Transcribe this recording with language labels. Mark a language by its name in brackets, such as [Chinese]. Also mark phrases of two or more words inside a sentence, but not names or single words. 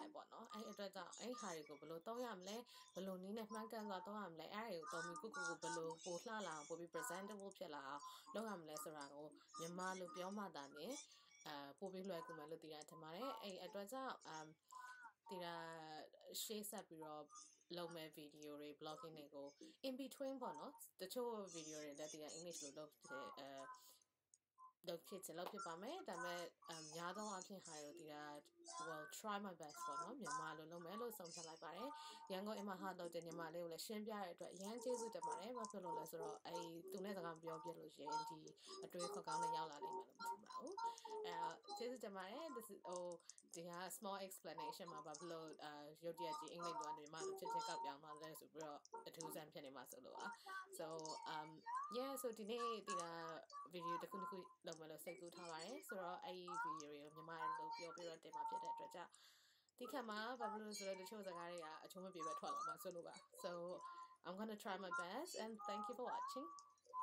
[Burmese] တယ်ပေါ့နော်အဲ့အတွက်ကြောင့်အဲ့ဟာတွေကိုဘယ်လိုသုံးရမလဲဘယ်လိုနည်းနဲ့မှန်းကန်စွာသုံးရမလဲအဲ့ဒါကိုသုံးပြီးကိုဘယ်လိုပို့လှလာအောင်ပို့ပြီး presentable ဖြစ်လာအောင်လုပ်ရမလဲဆိုတာကိုမြန်မာလိုပြောမှသာမြင်ပို့ပြီးလွယ်ကူမယ်လို့သိရထင်ပါတယ်အဲ့အတွက်ကြောင့်ဒီက ရှေ့ဆက်ပြီးတော့လုပ်မဲ့ဗီဒီယိုတွေ blogging တွေကို [English] in between [Burmese] ပေါ့နော်တချို့ဗီဒီယိုတွေလည်းဒီက English လိုလုပ်လုပ်ဖြစ်ပါမယ်ဒါပေမဲ့များသောအားဖြင့်ဟာတွေဒီက [English] will try my best [Burmese] ပေါ့နော် မြန်မာလိုလုပ်မယ်လို့ဆုံးဖြတ်လိုက်ပါတယ်ရန်ကုန် Emma Hart လုပ်တဲ့ညီမလေးကိုလည်းရှင်းပြတဲ့အတွက်အရန်ကျေးဇူးတင်ပါတယ်ဘာဖြစ်လို့လဲဆိုတော့သူနဲ့စ ကားပြောပြလို့ရှိရင်ဒီအတွေ့အခေါ်ကောင်းနဲ့ရောက်လာနိုင်မယ်လို့မထင်ပါဘူးကျေးဇူးတင်ပါတယ်ဒီက [English] small explanation [Burmese] မှာ ဘာဖြစ်လို့ရုတ်တရက်ကြီးအင်္ဂလိပ်လိုကနေမြန်မာလိုချက်ကောက်ပြောင်းသွားလဲဆိုပြီးတော့အထူးဆန်းဖြစ်နေမှာဆိုလို့ပါ [English] so yeah so [Burmese] ဒီနေ့ဒီကဗီဒီယိုတစ်ခုလုပ်မယ်လို့စိတ်ကူးထားပါတယ်ဆိုတော့အဲ့ဒီဗီဒီယိုတွေကိုမြန်မာလိုပြောပြီးတော့တင်မှာဖြစ်တဲ့အတွက်ကြောင့်ဒီခါမှာဘာဖြစ်လို့ဆိုတော့တချို့စကားတွေကအချုံးမပြေပဲထွက်လာမှာဆိုလို့ပါ [English] so I'm gonna try my best and thank you for watching